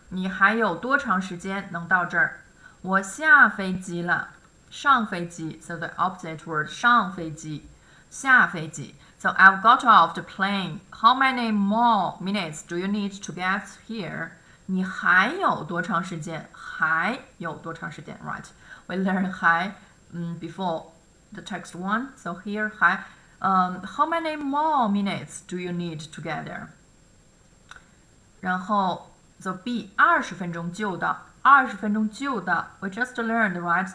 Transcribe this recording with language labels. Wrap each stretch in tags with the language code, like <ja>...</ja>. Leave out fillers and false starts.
<zh>你还有多长时间能到这儿？我下飞机了。上飞机</zh> <en>So the opposite word 上飞机。</en> <zh>下飞机</zh> <en>So I've got off the plane. How many more minutes do you need to get here?</en> <zh>你还有多长时间？还有多长时间</zh> <en>Right. We learned 还 before the text 1. So here 还how many more minutes do you need to get there?</en> <zh>然后</zh> <en>so B</en> <zh>20分钟就到20分钟就到</zh> <en>We just learned, right?</en>